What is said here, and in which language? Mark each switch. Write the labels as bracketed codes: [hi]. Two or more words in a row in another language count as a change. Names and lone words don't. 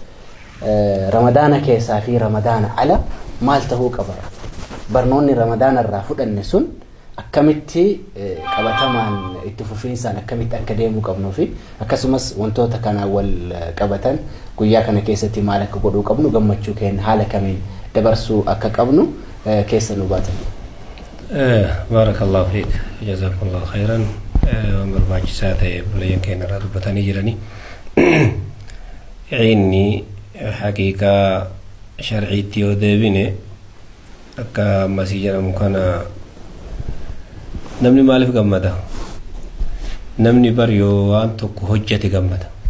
[om] ramadaana keessaa fi ramadaana ala maal ta'uu qaba barnoonni ramadaana irraa fudhanne sun akkamitti qabatamaan itti fufiinsaan akkamitti akka deemuu qabnuu fi akkasumas wantoota kana wal qabatan guyyaa kana keessatti maal akka godhuu qabnu gammachuu keenya haala kamiin dabarsuu akka qabnu keessa nu baatan. [ar] بارك الله فيك جزاكم الله خيرا [om] barbaachisaa ta'e bulayyan keenya irraa dubbatanii jiranii inni haqiiqaa sharciitti yoo deebine akka ammasii jedhamu kana namni maaliif gammada? Namni bar yoo waan tokko hojjete gammada.